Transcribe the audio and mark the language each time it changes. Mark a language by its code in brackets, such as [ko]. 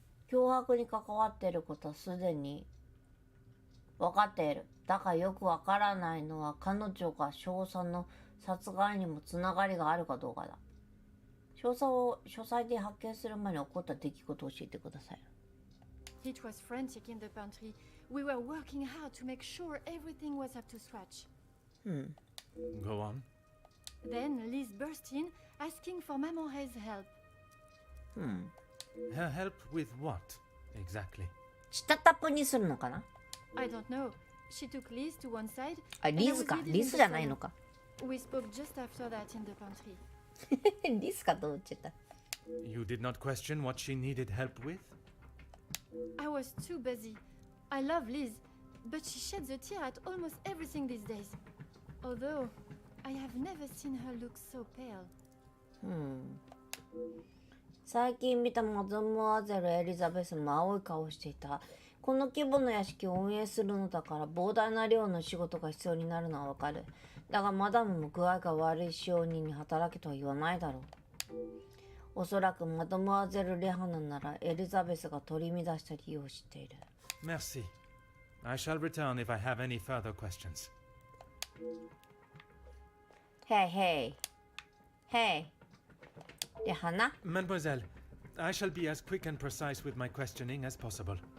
[ja] 脅迫に関わっていることはすでに分かっている。だからよくわからないのは彼女が少佐の殺害にもつながりがあるかどうかだ。少佐を書斎で発見する前に起こった出来事を教えてください。 [en] It was frantic in the pantry. We were working hard to make sure everything was up to scratch. Go on. Then Liz burst in, asking for Maman Ray's help. Her help with what, exactly? [ja] 下タップにするのかな？ [en] I don't know. She took Liz to one side. [ja] あ、リズか。リズじゃないのか。 [en] We spoke just after that in the pantry. [ja] リズかと思っちゃった。 [en] You did not question what she needed help with? I was too busy. I love Liz, but she sheds a tear at almost everything these days. Although, I have never seen her look so pale. [ja] 最近見たマドモアゼル・エリザベスも青い顔をしていた。この規模の屋敷を運営するのだから膨大な量の仕事が必要になるのはわかる。だがマダムも具合が悪い使用人に働けとは言わないだろう。おそらくマドモアゼル・レハナならエリザベスが取り乱した理由を知っている。 [fr] Merci. [en] I shall return if I have any further questions. Hey. [ja] レハナ [en] Mademoiselle, I shall be as quick and precise with my questioning as possible.